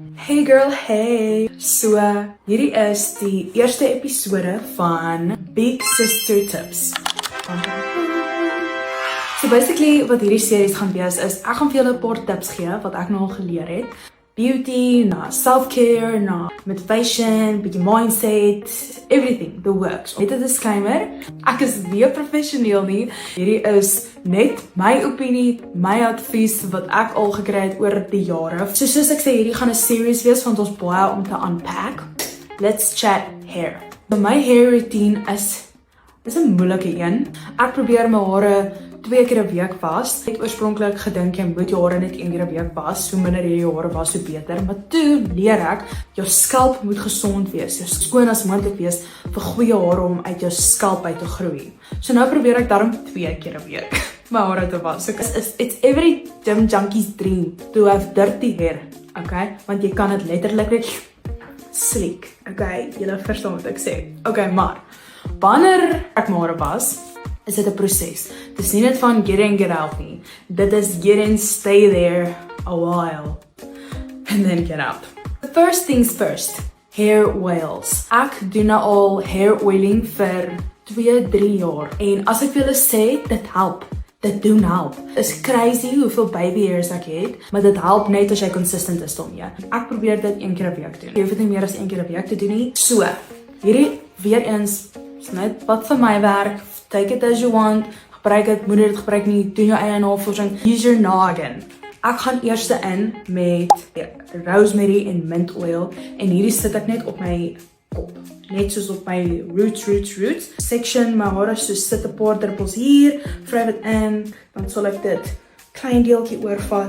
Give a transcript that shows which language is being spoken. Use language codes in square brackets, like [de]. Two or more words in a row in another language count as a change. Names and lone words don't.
[en] Hey girl, hey! [af] So, hierdie is die eerste episode van Big Sister Tips. [en] So basically, [af] wat hierdie series gaan wees is, ek gaan vir julle 'n paar tips gee, wat ek nou al geleer het. [en] Beauty, na self-care, na motivation, bietjie mindset, everything, the works. [af] Net 'n disclaimer, ek is nie professioneel nie. Hierdie is net my opinie, my advies wat ek al gekry het oor die jare. So soos ek sê, hierdie gaan 'n series wees want ons baie om te unpack. [en] Let's chat hair. My hair routine is [af] 'n moeilike een. Ek probeer my hare 2 keer 'n week was. Ek het oorspronklik gedink jy moet jou hare net 1 keer 'n week was. So minder jy jou hare was, so beter. Maar toe leer ek, jou skalp moet gesond wees. Jou skoon as moontlik wees vir goeie hare om uit jou skalp uit te groei. So nou probeer ek daarom 2 keer 'n week my hare te was. [en] So it's every gym junkie's dream to have dirty hair. Okay? [af] Want jy kan dit letterlik net sleek. Okay? Julle verstaan wat ek sê. Okay, maar wanneer ek my hare was, is dit 'n proses. Dit is nie net van [en] get in, get out [af] nie. Dit is [en] get in, stay there a while, and then get out. First things first, hair oils. [af] Ek doen nou al [en] hair oiling [af] vir 2-3 jaar. En as ek vir julle sê, dit help. Dit doen help. Is crazy hoeveel [en] baby hairs [af] ek het, maar dit help net as jy consistent is daarmee. Ek probeer dit 1 keer 'n week doen. Jy hoef dit nie meer as 1 keer 'n week te doen nie. So, hierdie weer eens is net wat vir my werk. [en] Take it as you want. [af] Gebruik dit, moenie dit gebruik nie. Doen jou eie navorsing. [en] Use your noggin. [af] Ek gaan eers in met rosemary en [en] mint oil [af] en hierdie sit ek net op my kop. Net soos op my roots. Section my hare, so sit 'n paar druppels hier, vryf dit in, dan sal ek dit klein deeltjie oorvat.